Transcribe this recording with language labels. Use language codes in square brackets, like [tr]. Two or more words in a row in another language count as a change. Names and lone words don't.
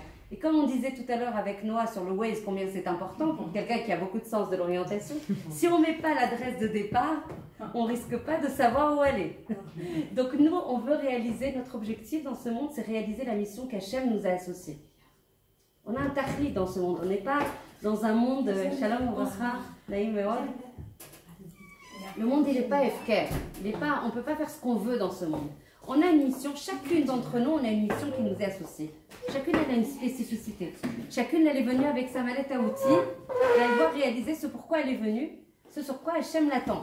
[fr] Et comme on disait tout à l'heure avec Noah sur le Waze, combien c'est important pour quelqu'un qui a beaucoup de sens de l'orientation, si on ne met pas l'adresse de départ, on ne risque pas de savoir où aller. Donc nous, on veut réaliser, notre objectif dans ce monde, c'est réaliser la mission qu'Hachem nous a associée. On a un tachlit dans ce monde, on n'est pas dans un monde, [he] שלום וברכה, נעים מאוד. [fr] Le monde, il n'est pas FK, on ne peut pas faire ce qu'on veut dans ce monde. On a une mission, chacune d'entre nous, on a une mission qui nous est associée. Chacune, elle a une spécificité. Chacune, elle est venue avec sa mallette à outils, et elle doit réaliser ce pourquoi elle est venue, ce sur quoi Hachem l'attend.